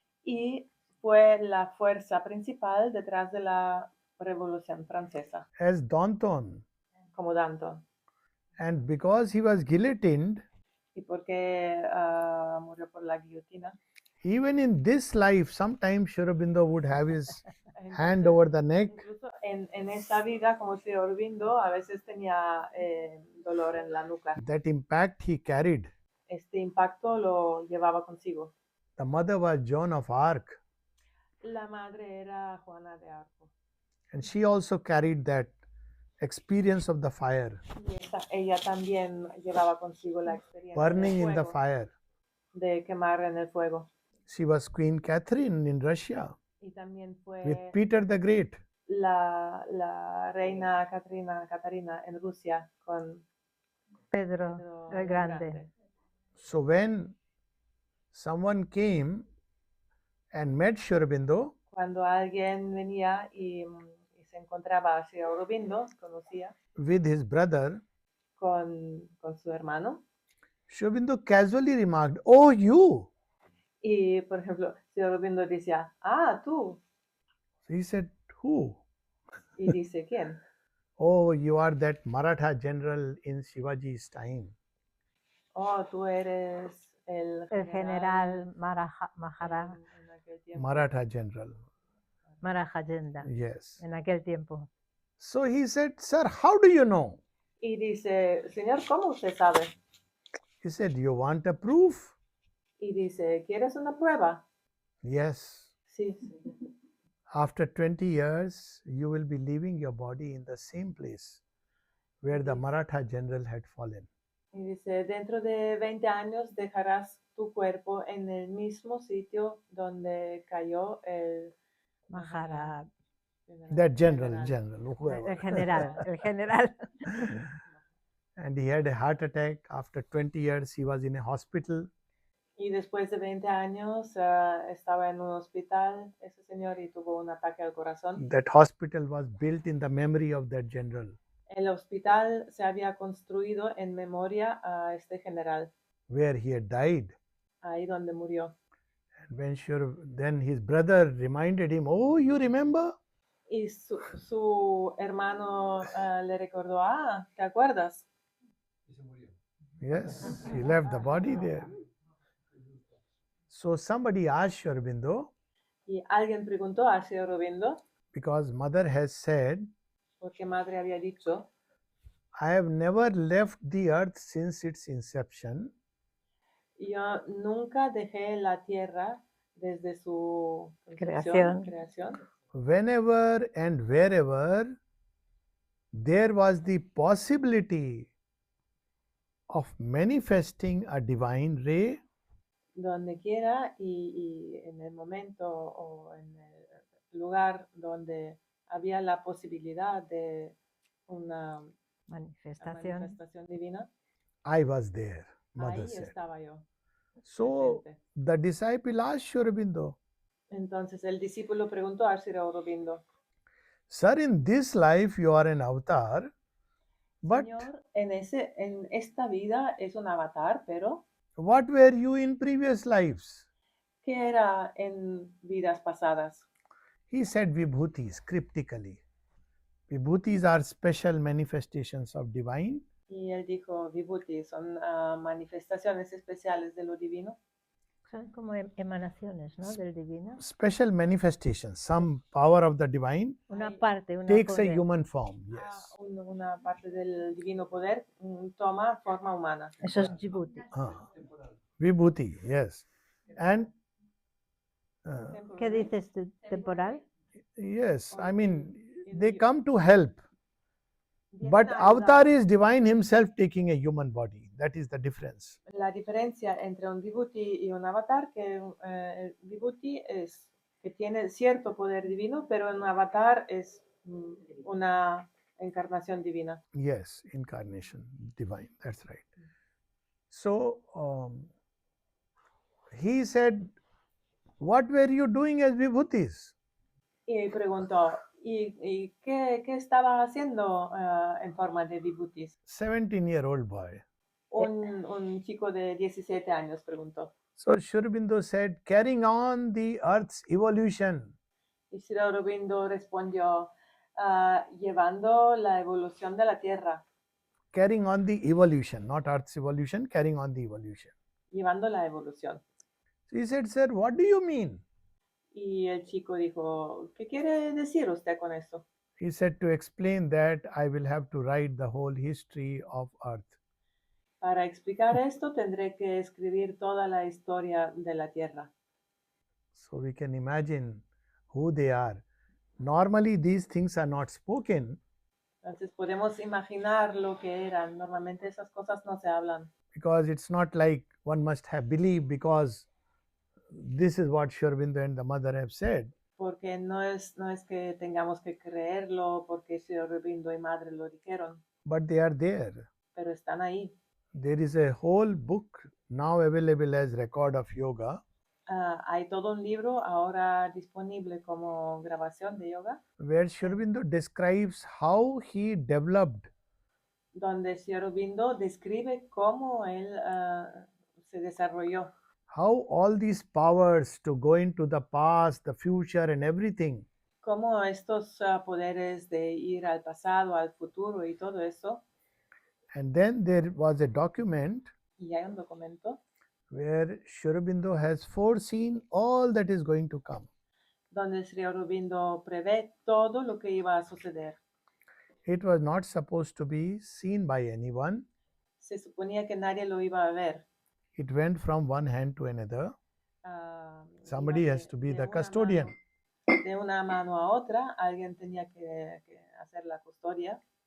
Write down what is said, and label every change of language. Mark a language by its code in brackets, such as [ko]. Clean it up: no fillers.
[es] y fue la fuerza principal detrás de la Revolución Francesa, [en] As Danton. [es] como Danton. [en] And because he was guillotined, [es] Y porque murió por la guillotina. [en] even in this life, sometimes Sri Aurobindo would have his hand [es] Entonces, [en] over the neck. [es] incluso en esta vida, como Sri Aurobindo, a veces tenía dolor en la nuca. [en] That impact he carried. [es] Este impacto lo llevaba consigo. [en] The mother was Joan of Arc, [es] La madre era Juana de Arco. [en] and she also carried that experience of the fire, [es] Y ella también llevaba consigo la experiencia [en] burning [es] del [en] in the [es] fuego, [en] fire. [es] de quemar en el fuego. [en] She was Queen Catherine in Russia [es] Y también [en] with [es] fue [en] Peter the Great. [es] la reina Catarina en Rusia con Pedro Pedro el Grande. [en] So when someone came and met Sri Aurobindo, [es] Cuando alguien venía y se encontraba a Sri Aurobindo, conocía [en] with his brother, [es] con su hermano. [en] Sri Aurobindo casually remarked, "Oh, you." [es] Y, por ejemplo, Sri Aurobindo decía, tú. [en] He said, "Who?" [es] Y dice, ¿quién? [en] "Oh, you are that Maratha general in Shivaji's time." [es] Tú eres el general en aquel tiempo. [en] Maratha general. Marajayenda Yes. [es] en aquel tiempo. [en] So he said, "Sir, how do you know?" [es] Y dice, Señor, ¿cómo usted sabe? [en] He said, "You want a proof?" [es] Y dice, ¿quieres una prueba? [en] Yes. [es] Sí. [en] After 20 years, you will be leaving your body in the same place where the Maratha general had fallen. [es] Y dice, dentro de 20 años dejarás tu cuerpo en el mismo sitio donde cayó el Mahara, [en] That general, whoever. [es] el general. [en] And he had a heart attack. After 20 years, he was in a hospital. [es] Y después de 20 años estaba en un hospital ese señor y tuvo un ataque al corazón. [en] That hospital was built in the memory of that general. [es] El hospital se había construido en memoria a este general, [en] Where he had died. [es] ahí donde murió. [en] And then his brother reminded him, "Oh, you remember?" [es] Y su hermano le recordó, ¿te acuerdas? [en] Yes, he left the body there. So somebody asked Sri Aurobindo, [es] Y alguien preguntó a Sri Aurobindo, [en] because mother has said, [es] porque madre había dicho, [en] "I have never left the earth since its inception. [es] yo nunca dejé la tierra desde su creación. [en] Whenever and wherever there was the possibility of manifesting a divine ray, [es] Donde quiera y en el momento o en el lugar donde había la posibilidad de una manifestación divina, [en] I was there," mother [es] ahí [en] said. [es] estaba yo. [en] So [es] presente. [en] the disciple asked Sri Aurobindo, [es] Entonces el discípulo preguntó a Sri Aurobindo, [en] "Sir, in this life you are an avatar, but [es] Señor, en esta vida es un avatar, pero [en] what were you in previous lives?" [es] ¿qué era en vidas pasadas? [en] He said vibhutis, cryptically. Vibhutis are special manifestations of divine. [es] Y él dijo, Vibhuti, son manifestaciones especiales de lo divino. Son como emanaciones, ¿no? Del divino. [en] Special manifestations. Some power of the divine [es] Una parte, una [en] takes a [es] poder. [en] human form. Yes. [es] Una parte del divino poder toma forma humana. Eso es Djibouti. [en] Vibhuti, yes. And [es] ¿Qué dices tú? ¿Temporal? [en] yes, I mean, they come to help. But avatar is divine himself taking a human body. That is the difference. [es] La diferencia entre un vibhuti y un avatar, que el vibhuti es que tiene cierto poder divino, pero un avatar es una encarnación divina. [en] Yes, incarnation, divine. That's right. So he said, "What were you doing as vibhutis?" [es] Y preguntó, ¿y qué estaba haciendo en forma de vibhutis? [en] 17-year-old boy. [es] Un chico de 17 años preguntó. [en] So Sri Aurobindo said, carrying on the earth's evolution. [es] Y Sri Aurobindo respondió, llevando la evolución de la Tierra. [en] Carrying on the evolution, not earth's evolution, carrying on the evolution. [es] Llevando la evolución. [en] So he said, sir, what do you mean? [es] Y el chico dijo, ¿qué quiere decir usted con esto? [en] He said, to explain that, I will have to write the whole history of earth. [es] Para explicar esto tendré que escribir toda la historia de la Tierra. [en] So we can imagine who they are. Normally these things are not spoken. [es] Entonces podemos imaginar lo que eran. Normalmente esas cosas no se hablan. [en] Because it's not like one must have believed because this is what Sri Aurobindo and the mother have said. [es] Porque no es que tengamos que creerlo porque Sri Aurobindo y madre lo dijeron. [en] But they are there. [es] Pero están ahí. [en] There is a whole book now available as record of yoga. [es] Hay todo un libro ahora disponible como grabación de yoga. [en] Where Sri Aurobindo describes how he developed. [es] Donde Sri Aurobindo describe cómo él se desarrolló. [en] How all these powers to go into the past, the future and everything. [es] Cómo estos poderes de ir al pasado, al futuro y todo eso. [en] And then there was a document. [es] Y hay un documento. [en] Where Sri Aurobindo has foreseen all that is going to come. [es] Donde Sri Aurobindo prevé todo lo que iba a suceder. [en] It was not supposed to be seen by anyone. [es] Se suponía que nadie lo iba a ver. [en] It went from one hand to another. Somebody has to be the custodian. [es] De una mano a otra, alguien tenía que hacer la custodia.